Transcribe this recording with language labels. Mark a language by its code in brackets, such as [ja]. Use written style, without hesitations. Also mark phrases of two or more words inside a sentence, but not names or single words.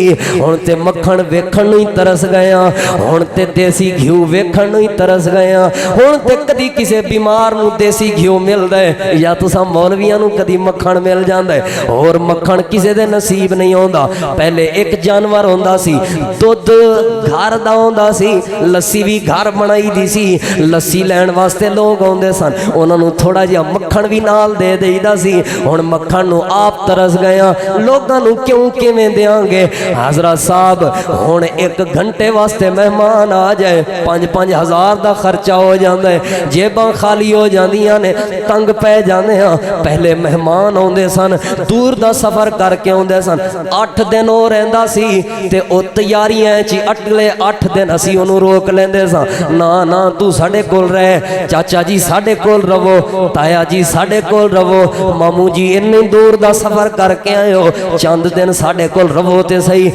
[pa] ہن تے مکھن ویکھن نوں ہی ترس گیا، ہن تے دیسی گھیو ویکھن نوں ہی ترس گیا. ہن تے کدی کسے بیمار نوں دیسی گھیو ملدا ہے یا تساں مولویاں نوں کدی مکھن مل جاندا ہے، اور مکھن کسے دے نصیب نہیں ہوندا. پہلے ایک جانور ہوندا سی، دودھ گھر دا ہوندا سی، لسی بھی گھر بنائی دی سی، لسی لین واسطے لوگ آندے سن، انہاں نوں تھوڑا جہا مکھن بھی نال دے دیدا سی. ہن مکھن نوں آپ ترس گیا، لوگاں نوں کیوں کیویں دیاں گے؟ حضرت صاحب ہن 1 گھنٹے واسطے مہمان آ جائے 5-5 ہزار دا خرچہ ہو جاندا ہے، جیباں خالی ہو جاندیاں نے، تنگ تنگ پے جانے ہاں. پہلے مہمان آؤندے سن، دور دا سفر کر کے آؤندے سن، 8 دن او رہندا سی تے او تیاریاں چ اگلے 8 دن اسیں اونوں روک لیندے ساں، نا نا توں ساڈے کول رہ، چاچا جی ساڈے کول رہوو، تایا جی ساڈے کول رہوو، ماموں جی اِنّی دور دا سفر کر کے آئے ہو، چند دن ساڈے کول رہوو تے سہی.